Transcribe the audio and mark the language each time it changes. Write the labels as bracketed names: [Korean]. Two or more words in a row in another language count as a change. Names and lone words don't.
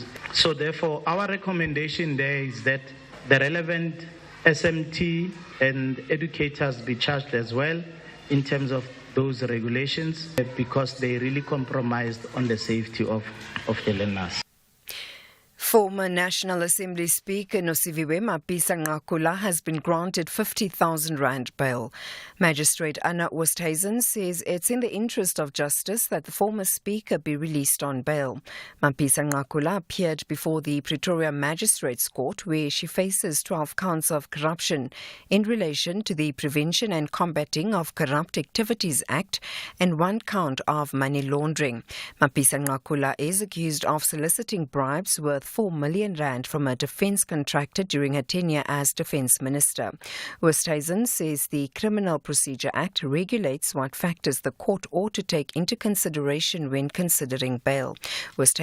[English] So therefore, our recommendation there is that the relevant SMT and educators be charged as well in terms of those regulations, because they really compromised on the safety of the learners. Former National Assembly Speaker Nosiviwe Mapisa-Nqakula has been granted 50,000 rand bail. Magistrate Anna Oosthuizen says it's in the interest of justice that the former Speaker be released on bail. Mapisa-Nqakula appeared before the Pretoria Magistrates Court, where she faces 12 counts of corruption in relation to the Prevention and Combating of Corrupt Activities Act and 1 count of money laundering. Mapisa-Nqakula is accused of soliciting bribes worth 4 million rand from a defence contractor during her tenure as Defence Minister. Oosthuizen says the Criminal Procedure Act regulates what factors the court ought to take into consideration when considering bail.